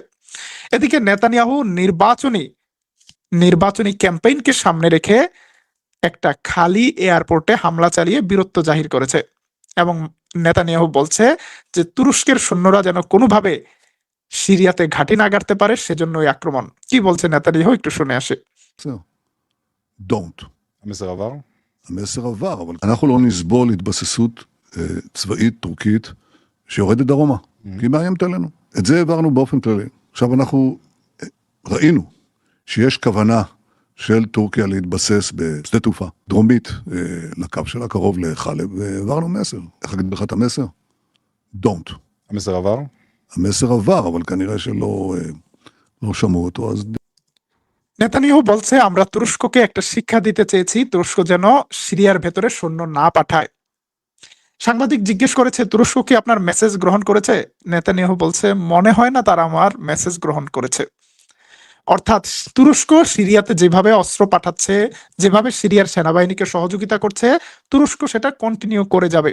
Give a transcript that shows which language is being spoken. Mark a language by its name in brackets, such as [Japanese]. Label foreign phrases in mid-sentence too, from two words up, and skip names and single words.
[Bangla] এদিকে নেতানিয়াহু নির্বাচনী ক্যাম্পেইনকে সামনে রেখে একটা খালি এয়ারপোর্টে হামলা চালিয়ে বীরত্ব জাহির করেছে এবং নেতানিয়াহু বলছে যে তুরস্কের সৈন্যরা যেন কোনোভাবে সিরিয়াতে ঘাঁটি না গাড়তে পারে, সেজন্য ওই আক্রমণ। কি বলছে নেতানিয়াহু, একটু শুনে আসে। [Hebrew] Don't. המסר עבר? המסר עבר, אבל אנחנו לא נסבול התבססות צבאית טורקית שיורדת דרומה, כי היא מאיימת עלינו. את זה העברנו באופן כללי. עכשיו אנחנו ראינו שיש כוונה של טורקיה להתבסס בשדה תעופה דרומית לקו שלה, קרוב לחלב, והעברנו מסר. איך אגיד לך את המסר? Don't. המסר עבר? המסר עבר, אבל כנראה שלא לא שמעו אותו, אז [Bangla] নেতানিয়াহু বলছে, আমরা তুরস্ককে একটা শিক্ষা দিতে চেয়েছি, তুরস্ক যেন সিরিয়ার ভেতরে সৈন্য না পাঠায়। সাংবাদিক জিজ্ঞেস করেছে, তুরস্ক কি আপনার মেসেজ গ্রহণ করেছে? নেতানিয়াহু বলছে, মনে হয় না তারা আমার মেসেজ গ্রহণ করেছে। অর্থাৎ তুরস্ক সিরিয়াতে যেভাবে অস্ত্র পাঠাচ্ছে, যেভাবে সিরিয়ার সেনাবাহিনীকে সহযোগিতা করছে, তুরস্ক সেটা কন্টিনিউ করে যাবে।